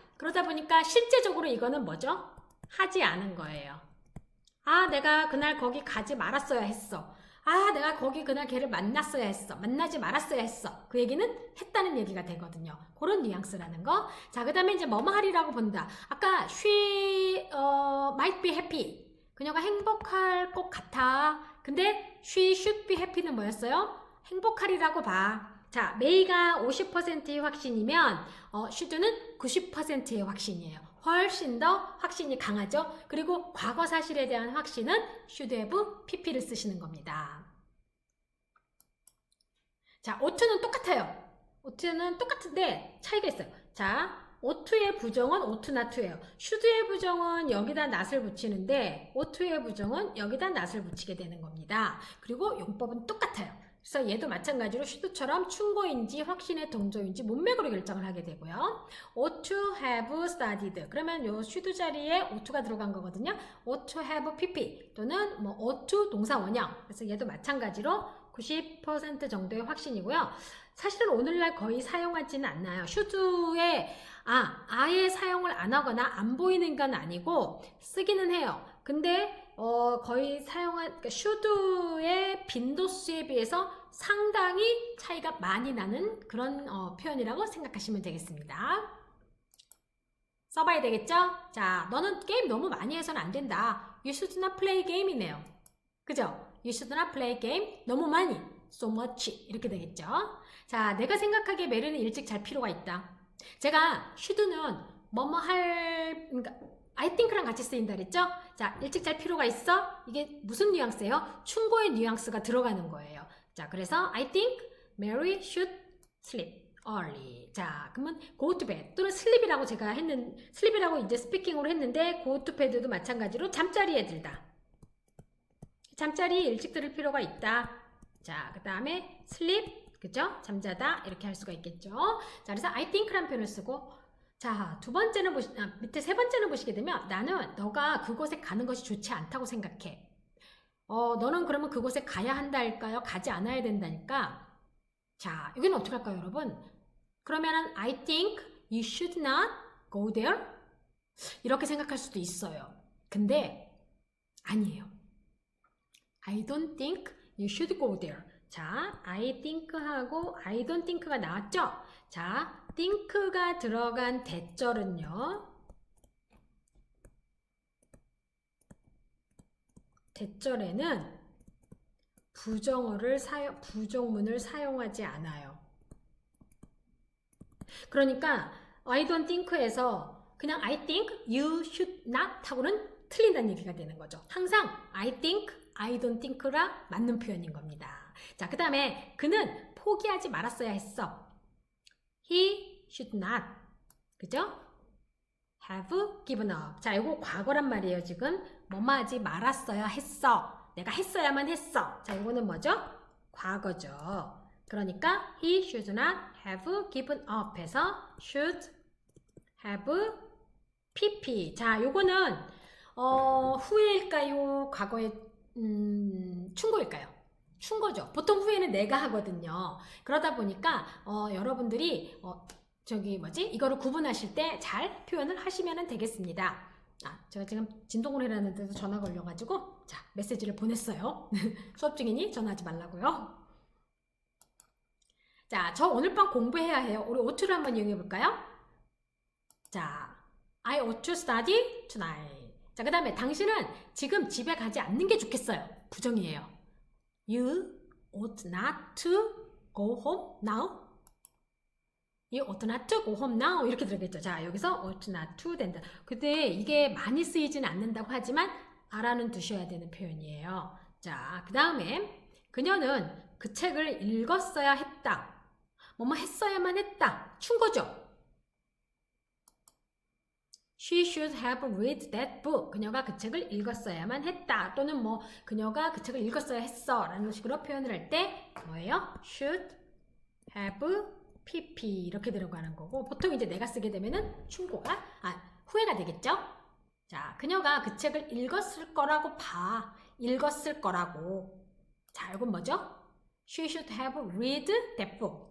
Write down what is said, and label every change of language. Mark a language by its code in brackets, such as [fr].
[ko] 그러다 보니까 실제적으로 이거는 뭐죠? 하지 않은 거예요. 내가 그날 거기 가지 말았어야 했어. 내가 거기 그날 걔를 만났어야 했어. 만나지 말았어야 했어. 그 얘기는 했다는 얘기가 되거든요. 그런 뉘앙스라는 거. 자, 그 다음에 이제 뭐뭐 하리라고 본다. 아까 [en] she might be happy. [ko] 그녀가 행복할 것 같아. 근데 [en] she should be happy는 [ko] 뭐였어요? 행복하리라고 봐. 자, may가 50%의 확신이면 should는 90%의 확신이에요. 훨씬 더 확신이 강하죠. 그리고 과거 사실에 대한 확신은 should have pp를 쓰시는 겁니다. 자, oughto는 똑같아요. oughto는 똑같은데 차이가 있어요. 자, oughto의 부정은 ought not to예요. should의 부정은 여기다 not을 붙이는데 oughto의 부정은 여기다 not을 붙이게 되는 겁니다. 그리고 용법은 똑같아요. 그래서 얘도 마찬가지로 should처럼 충고인지 확신의 동조인지 문맥으로 결정을 하게 되고요. [en] ought to have studied. [ko] 그러면 요 should 자리에 ought to가 들어간 거거든요. [en] ought to have pp [ko] 또는 뭐 [en] ought to [ko] 동사 원형. 그래서 얘도 마찬가지로 90% 정도의 확신이고요. 사실은 오늘날 거의 사용하지는 않나요. should에 아예 사용을 안 하거나 안 보이는 건 아니고 쓰기는 해요. 근데 거의 그러니까 should의 빈도수에 비해서 상당히 차이가 많이 나는 그런 표현이라고 생각하시면 되겠습니다. 써봐야 되겠죠? 자, 너는 게임 너무 많이 해서는 안 된다. [en] You should not play game이네요. [ko] 그죠? [en] You should not play game. [ko] 너무 많이. [en] So much. [ko] 이렇게 되겠죠? 자, 내가 생각하기에 메리는 일찍 잘 필요가 있다. 제가 should는 그러니까 I think랑 같이 쓰인다 그랬죠? 자, 일찍 잘 필요가 있어? 이게 무슨 뉘앙스예요? 충고의 뉘앙스가 들어가는 거예요. 자, 그래서 [en] I think Mary should sleep early. [ko] 자, 그러면 go to bed 또는 sleep이라고 제가 sleep이라고 이제 스피킹으로 했는데 go to bed도 마찬가지로 잠자리에 들다. 잠자리에 일찍 들을 필요가 있다. 자, 그 다음에 sleep 그죠? 잠자다 이렇게 할 수가 있겠죠. 자, 그래서 I think라는 표현을 쓰고 자, 두 번째는 밑에 세 번째는 보시게 되면 나는 너가 그곳에 가는 것이 좋지 않다고 생각해. 너는 그러면 그곳에 가야 한다 할까요? 가지 않아야 된다니까? 자, 여기는 어떻게 할까요, 여러분? 그러면은 [en] I think you should not go there? [ko] 이렇게 생각할 수도 있어요. 근데 아니에요. [en] I don't think you should go there. [ko] 자, I think하고 I don't think가 나왔죠? 자, think가 들어간 대절은요. 대절에는 부정문을 사용하지 않아요. 그러니까 I don't think에서 그냥 I think you should not 하고는 틀린다는 얘기가 되는 거죠. 항상 I think, I don't think가 맞는 표현인 겁니다. 자, 그 다음에 그는 포기하지 말았어야 했어. [en] He should not. [ko] 그죠? [en] have given up. [ko] 자, 이거 과거란 말이에요. 지금 뭐뭐 하지 말았어야 했어. 내가 했어야만 했어. 자, 이거는 뭐죠? 과거죠. 그러니까 [en] he should not have given up [ko] 해서 [en] should have pp. [ko] 자, 요거는 후회일까요? 과거의 충고일까요? 충고죠. 보통 후회는 내가 하거든요. 그러다 보니까 여러분들이 이거를 구분하실 때 잘 표현을 하시면 되겠습니다. 제가 지금 진동을 해라는 데서 전화 걸려가지고 자, 메시지를 보냈어요. 수업 중이니 전화하지 말라고요. 자, 저 오늘 밤 공부해야 해요. 우리 oughto를 한번 이용해 볼까요? [en] 자, I ought to study tonight. [ko] 자, 그 다음에 당신은 지금 집에 가지 않는 게 좋겠어요. 부정이에요. [en] You ought not to go home now. You ought not to go home now. [ko] 이렇게 들어겠죠. 자, 여기서 ought not to 된다. 근데 이게 많이 쓰이지는 않는다고 하지만 알아는 두셔야 되는 표현이에요. 자, 그 다음에 그녀는 그 책을 읽었어야 했다. 뭐뭐 했어야만 했다. 충고죠. [en] She should have read that book. [ko] 그녀가 그 책을 읽었어야만 했다. 또는 뭐 그녀가 그 책을 읽었어야 했어. 라는 식으로 표현을 할 때 뭐예요? should have pp 이렇게 들어가는 거고 보통 이제 내가 쓰게 되면은 후회가 되겠죠? 자, 그녀가 그 책을 읽었을 거라고 봐. 읽었을 거라고. 자, 이건 뭐죠? [en] She should have read that book.